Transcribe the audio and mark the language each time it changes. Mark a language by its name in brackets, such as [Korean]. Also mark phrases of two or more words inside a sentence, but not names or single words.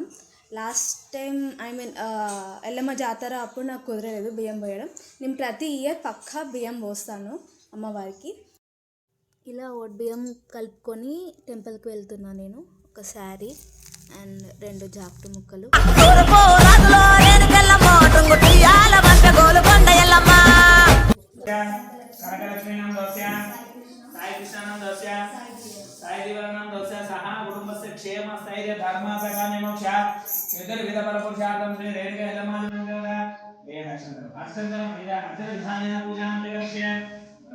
[English] last time [Telugu] ఎల్లమ్మ జాతర అప్పుడు నాకు కుదరలేదు బియ్యం పోయడం. నేను ప్రతి ఇయర్ పక్కా బియ్యం పోస్తాను అమ్మవారికి. ఇలా బియ్యం కలుపుకొని టెంపుల్కి వెళ్తున్నాను. నేను ఒక [English] saree and [Telugu] 2 జాకెట్ ముక్కలు. [Sanskrit] क्षेम स्थैर्य धर्म प्रकाश मोक्ष चतुर्विध परपुरुषार्थं श्री रेणुका यल्लम्मा देवी अष्टोत्तरं पूजा अर्चन विधानेन पूजां जगस्य